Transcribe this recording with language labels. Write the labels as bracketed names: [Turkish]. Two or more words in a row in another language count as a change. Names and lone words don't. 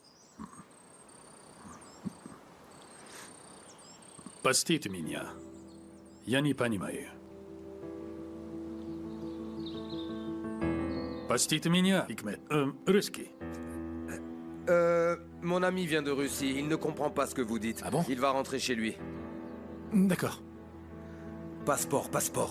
[Russian] Простите меня. Я не понимаю. Простите меня, Hikmet. Русский. [French] Mon ami vient de Russie. Il ne comprend pas ce que vous dites. Ah bon? Il va rentrer chez lui. D'accord. Passeport, passeport.